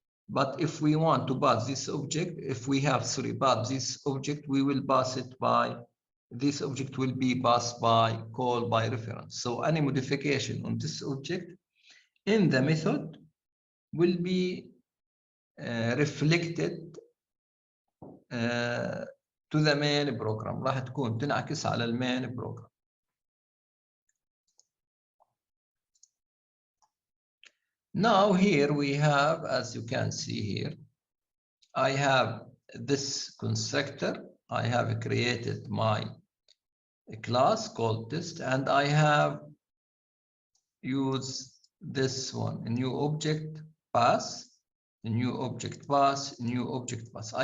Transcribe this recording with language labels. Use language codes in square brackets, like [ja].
[en] But if we want to pass this object, if we have pass this object, we will pass it by, this object will be passed by call by reference. So any modification on this object in the method will be reflected to to the main program. [ar] راح تكون تنعكس على المين program. [en] Now here we have, as you can see here, I have this constructor. I have created my class called test, and I have used this one, a new object pass, a new object pass, new object pass.